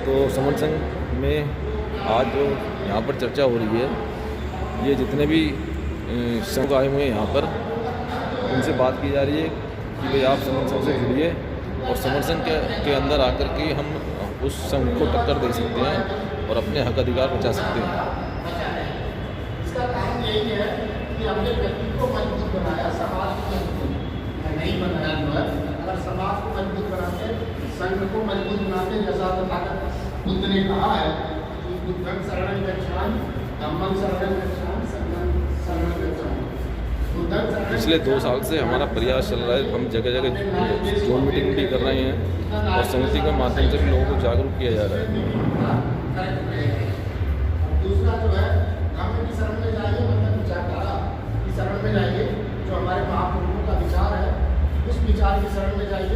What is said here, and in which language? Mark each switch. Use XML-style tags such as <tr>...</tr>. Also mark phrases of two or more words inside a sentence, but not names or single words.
<hi>तो समन संघ में आज जो यहाँ पर चर्चा हो रही है, ये जितने भी संघ आए हुए हैं यहाँ पर, उनसे बात की जा रही है कि भाई आप समन संघ से जुड़िए, और समन संघ के अंदर आकर के हम उस संघ को टक्कर दे सकते हैं और अपने हक अधिकार बचा सकते हैं। इसका कारण यही है कि हमने व्यक्ति को मजबूत बनाया, समाज को नहीं बनाया। अगर समाज को मजबूत बनाते, संघ को मजबूत बनाते, जैसा तथागत बुद्ध ने कहा है कि</hi> <pi>बुद्धं शरणं गच्छामि, धम्मं शरणं गच्छामि, संघं शरणं गच्छामि।</pi> <hi>पिछले 2 साल से हमारा प्रयास चल रहा है। हम जगह जगह</hi> <en>zone meeting</en> <hi>भी कर रहे हैं, और समिति के माध्यम से भी लोगों को जागरूक किया जा रहा है। दूसरा जो है, धर्म की शरण में जाइए, मतलब विचारधारा की शरण में जाइए, जो हमारे महापुरुषों का विचार है उस विचार की शरण में जाइए।</hi>